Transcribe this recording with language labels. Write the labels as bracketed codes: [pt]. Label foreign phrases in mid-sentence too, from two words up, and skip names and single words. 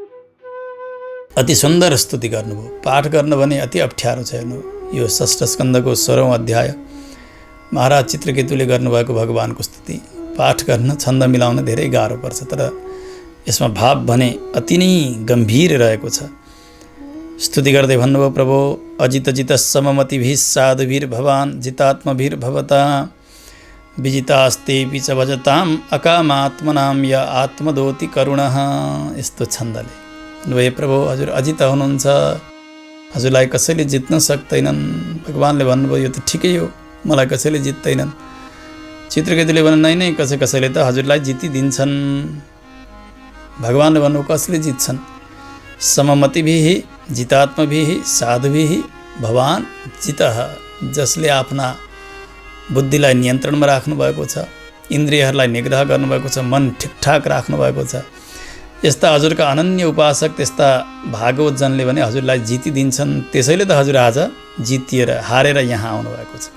[ne] अति सुन्दर स्तुति गर्नुभयो। पाठ गर्न भने अति अप्ठ्यारो छ। हेर्नु, यो 6 स्कन्धको 16औं अध्याय महाराज चित्रकेतुले गर्नुभएको भगवानको स्तुति पाठ गर्न, छन्द मिलाउन धेरै गाह्रो पर्छ। तर यसमा भाव भने अति नै गम्भीर रहेको छ। स्तुति गर्दै भन्नुभयो, [sa] प्रभो अजित जित सममतिभिः साधुभिर भवान् जितात्मभिर भवता विजितास्तेऽपि च भजताम् अकामात्मनां य आत्मदोति करुणः। [ne] यस्तो छन्दले हे प्रभु, हजुर अजित हुनुहुन्छ, हजुरलाई कसैले जित्न सक्दैनन्। भगवानले भन्नुभयो, यो त ठिकै हो, मलाई कसैले जित्दैनन्। चित्रकेतुले भन्नु, नै कसैले त हजुरलाई जितिदिन्छन्। भगवानले भन्नु, कसले जित्छन्? [sa] सममतिभिः जितात्मभिः साधुभिः भवान् जितः। [ne] जसले आफ्ना बुद्धिलाई नियन्त्रणमा राख्नुभएको छ, इन्द्रियहरूलाई निग्रह गर्नुभएको छ, मन ठिकठाक राख्नुभएको छ, यस्ता हजुरका अनन्य उपासक, त्यस्ता भागवत जनले भने हजुरलाई जितिदिन्छन्। त्यसैले त हजुर आज जितिएर हारेर यहाँ आउनुभएको छ।